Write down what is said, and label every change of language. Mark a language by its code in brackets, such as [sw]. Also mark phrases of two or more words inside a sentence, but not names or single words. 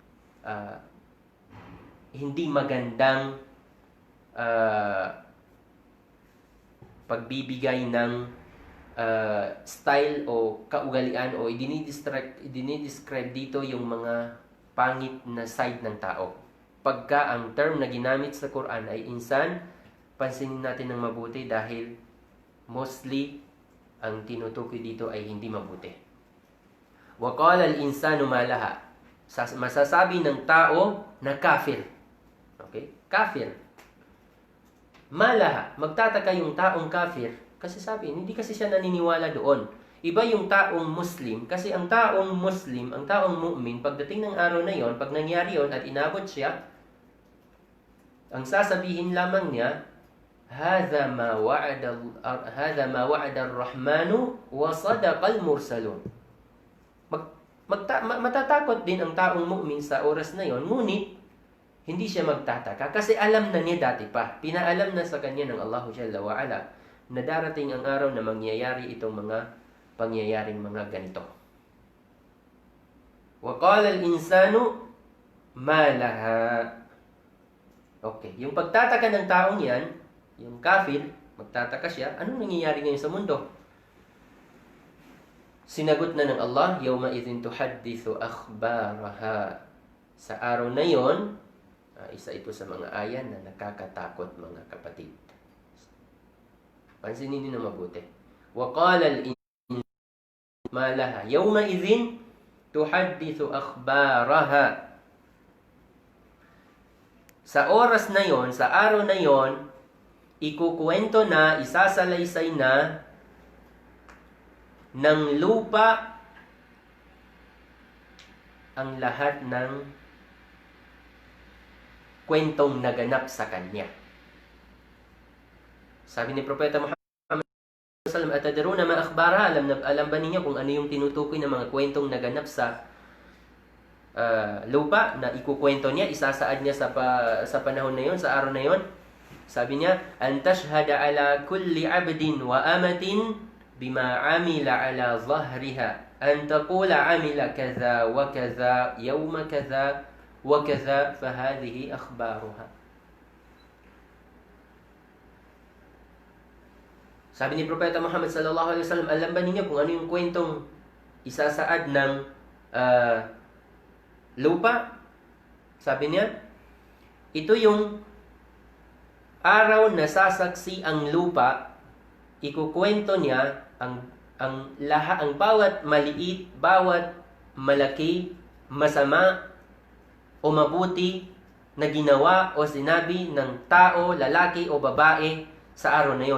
[tl] hindi magandang pagbibigay ng style o kaugalian, o idinidescribe dito yung mga pangit na side ng tao. Pagka ang term na ginamit sa Quran ay insan, pansinin natin ng mabuti dahil mostly ang tinutukoy dito ay hindi mabuti. [ar] وَقَالَ الْإِنسَانُ مَا لَهَا. [tl] Masasabi ng tao na kafir. Okay? Kafir. Malaha. Magtataka yung taong kafir kasi sabi, hindi kasi siya naniniwala doon. Iba yung taong Muslim, kasi ang taong Muslim, ang taong mu'min, pagdating ng araw na yon, pag nangyari yon at inabot siya, ang sasabihin lamang niya, [ar] هَذَا مَا وَعَدَ الرَّحْمَنُ وَصَدَقَ الْمُرْسَلُونَ. [tl] Matatakot din ang taong mu'min sa oras na yon, ngunit hindi siya magtataka kasi alam na niya dati pa. Pinaalam na sa kanya ng [ar] الله جل وعلا [tl] na darating ang araw na mangyayari itong mga pangyayaring mga ganito. [ar] وَقَالَ الْإِنسَانُ مَا لَهَا. [tl] Okay, yung pagtataka ng taong yan, yung kafir, magtataka siya, anong nangyayari ngayon sa mundo? Sinagot na ng Allah, [ar] يَوْمَ إِذٍ تُحَدِّثُ أَخْبَارَهَا. [tl] Sa araw na yon, isa ito sa mga ayan na nakakatakot, mga kapatid. Pansinin niyo na mabuti. [ar] وَقَالَ الْإِنسَانُ مَا لَهَا يَوْمَئِذٍ تُحَدِّثُ أَخْبَارَهَا. [tl] Sa oras na yon, sa araw na yon, ikukwento na, isasalaysay na ng lupa ang lahat ng kwentong naganap sa kanya. Sabi ni Propeta Muhammad [ar] صلى الله عليه وسلم, "أتدرون ما أخبارها?" [tl] Alam ba ninyo kung ano yung tinutukoy ng mga kwentong naganap sa lupa na ikukwento niya, isasaad niya sa panahon na yon, sa araw na yon? Sabi niya, [ar] "أن تشهد على كل عبد وأمة بما عمل على ظهرها أن تقول عمل كذا وكذا يوم كذا وكذا فهذه أخبارها." [tl] Sabi ni Propeta Muhammad [ar] صلى الله عليه وسلم, [tl] alam ba ninyo kung ano yung kwentong isasaad ng lupa? Sabi niya, ito yung araw na sasaksi ang lupa, ikukwento niya ang bawat maliit, bawat malaki, masama o mabuti na ginawa o sinabi ng tao, lalaki o babae sa araw na yon.